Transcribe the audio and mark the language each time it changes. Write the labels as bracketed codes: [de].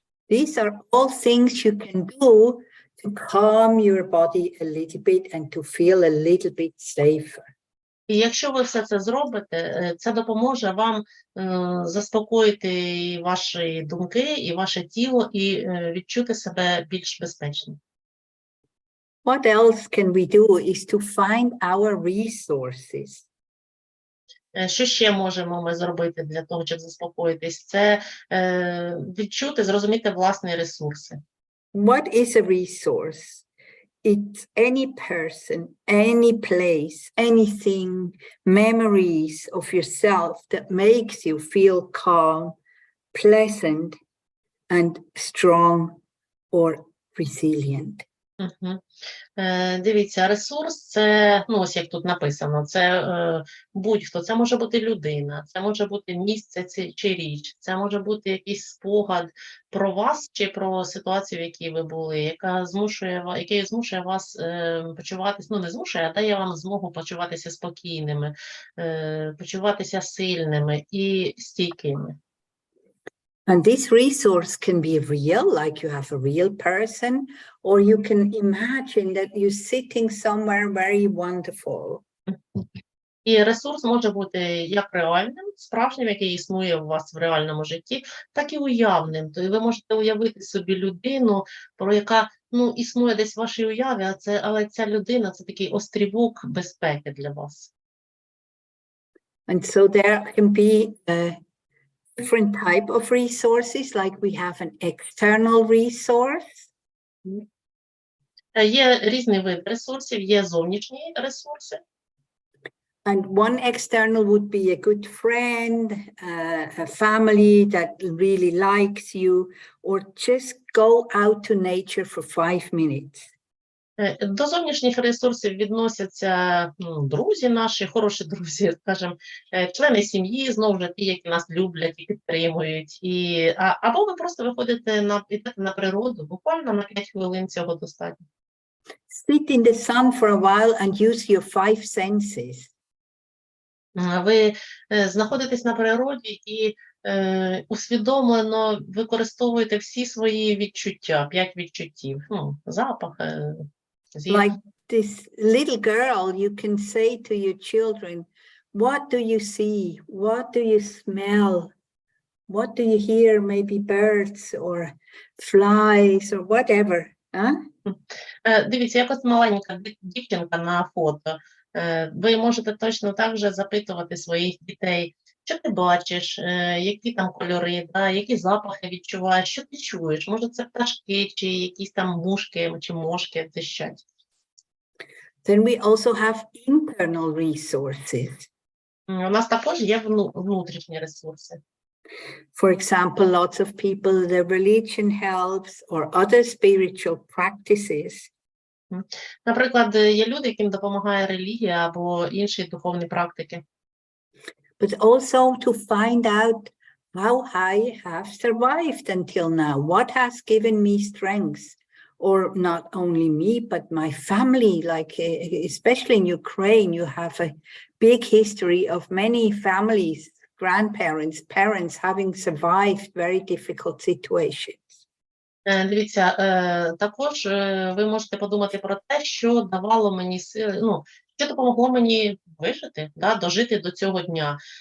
[en] These are all things you can do to calm your body a little bit and to feel a little bit safer. [uk] І якщо ви все це зробите, це допоможе вам заспокоїти і ваші думки, і ваше тіло, і відчути себе більш безпечно. [en] What else can we do is to find our resources. [uk] Що ще можемо ми зробити для того, щоб заспокоїтись? Це відчути, зрозуміти власні ресурси. [en] What is a resource? It's any person, any place, anything, memories of yourself that makes you feel calm, pleasant, and strong or resilient. [uk] Дивіться, ресурс – це, ось як тут написано, це будь-хто, це може бути людина, це може бути місце чи річ, це може бути якийсь спогад про вас чи про ситуацію, в якій ви були, який змушує вас почуватися, не змушує, а дає вам змогу почуватися спокійними, почуватися сильними і стійкими. [en] And this resource can be real, like you have a real person, or you can imagine that you're sitting somewhere very wonderful. [uk] І ресурс може бути як реальним, справжнім, який існує у вас в реальному житті, так і уявним. Тобто ви можете уявити собі людину, про яка існує десь в вашій уяві, але ця людина – це такий острівок безпеки для вас. [en] And so there can be a different type of resources, like we have an external resource. [uk] Є різний вид ресурсів, є зовнішні ресурси. [en] And one external would be a good friend, a family that really likes you, or just go out to nature for 5 minutes. [uk] До зовнішніх ресурсів відносяться друзі наші, хороші друзі, скажімо, члени сім'ї, знову ж ті, які нас люблять і підтримують. Або ви просто виходите на природу, буквально на 5 хвилин цього достатньо. [en] Sit in the sun for a while and use your 5 senses. [uk] Ви знаходитесь на природі і усвідомлено використовуєте всі свої відчуття, 5 відчуттів, запах, зір. [en] Like this little girl, you can say to your children, what do you see? What do you smell? What do you hear? Maybe birds or flies or whatever. Huh? [uk] Дивіться, якось маленька дівчинка на фото. Ви можете точно так же запитувати своїх дітей, що ти бачиш, які там кольори, які запахи відчуваєш, що ти чуєш? Може, це пташки, чи якісь там мушки, чи мошки дзищать. [en] Then we also have internal resources. [uk] У нас також є внутрішні ресурси. [en] For example, lots of people, their religion helps, or other spiritual practices. [uk] Наприклад, є люди, яким допомагає релігія або інші духовні практики. [en] But also to find out how I have survived until now. What has given me strength? Or not only me, but my family, like especially in Ukraine, you have a big history of many families, grandparents, parents having survived very difficult situations. [uk] Дивіться, також ви можете подумати про те, що давало мені сили, що допомогло мені вижити, дожити до цього дня.